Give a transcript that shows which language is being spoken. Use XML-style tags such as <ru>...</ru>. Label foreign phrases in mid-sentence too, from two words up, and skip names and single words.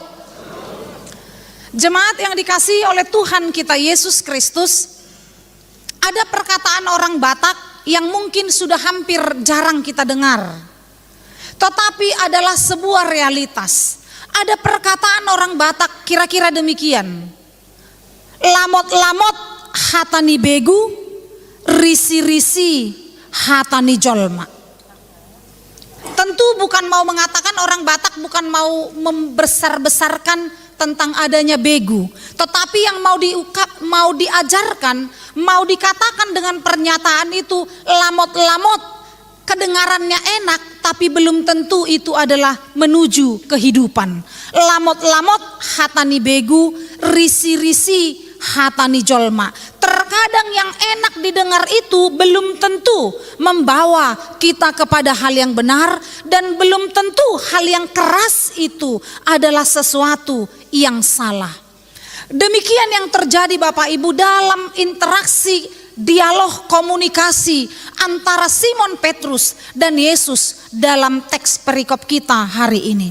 <id>Jemaat yang dikasihi oleh Tuhan kita Yesus Kristus, ada perkataan orang Batak yang mungkin sudah hampir jarang kita dengar, tetapi adalah sebuah realitas. Ada perkataan orang Batak kira-kira demikian:</id> <bbc>lamot-lamot hatani begu, risi-risi hatani jolma.</bbc> <id>Tentu bukan mau mengatakan orang Batak bukan mau membesar-besarkan tentang adanya begu, tetapi yang mau diajarkan, mau dikatakan dengan pernyataan itu lamot-lamot, kedengarannya enak tapi belum tentu itu adalah menuju kehidupan.</id> <bbc>Lamot-lamot hatani begu, risi-risi hatani jolma.</bbc> <id>Terkadang yang enak didengar itu belum tentu membawa kita kepada hal yang benar, dan belum tentu hal yang keras itu adalah sesuatu yang salah. Demikian yang terjadi Bapak Ibu dalam interaksi, dialog, komunikasi antara Simon Petrus dan Yesus dalam teks perikop kita hari ini.</id>